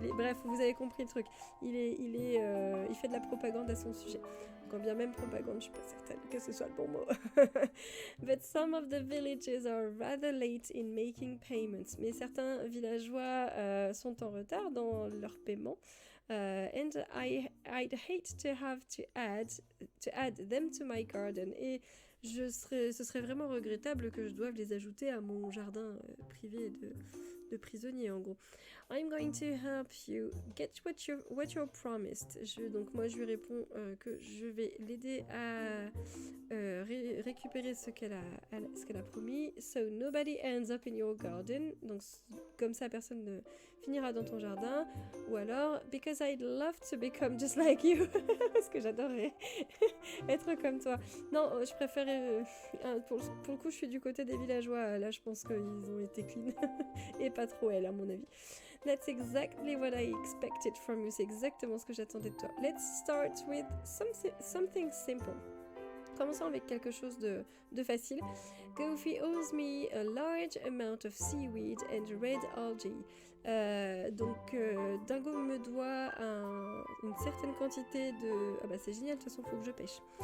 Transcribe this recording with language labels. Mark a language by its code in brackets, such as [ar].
[fr] Bref, vous avez compris le truc. Il fait de la propagande à son sujet. Quand bien même propagande, je suis pas certaine que ce soit le bon mot. [en] But some of the villages are rather late in making payments. [fr] Mais certains villageois sont en retard dans leur paiement. [en] And I'd hate to have to add them to my garden. [fr] Et ce serait vraiment regrettable que je doive les ajouter à mon jardin privé de prisonnier, en gros. [en] I'm going to help you get what you're promised. [fr] Donc moi je lui réponds que je vais l'aider à récupérer ce qu'elle a promis. [en] So nobody ends up in your garden. [fr] Donc comme ça personne ne finira dans ton jardin. Ou alors [en] because I'd love to become just like you. [fr] Parce que j'adorerais être comme toi. Non, je préférais pour le coup je suis du côté des villageois. Là je pense qu'ils ont été clean. Et pas trop elle à mon avis. [en] That's exactly what I expected from you. [fr] C'est exactement ce que j'attendais de toi. [en] Let's start with something simple. [fr] Commençons avec quelque chose de facile. [en] Goofy owes me a large amount of seaweed and red algae. [fr] Donc Dingo me doit une certaine quantité de... Ah bah c'est génial, de toute façon faut que je pêche.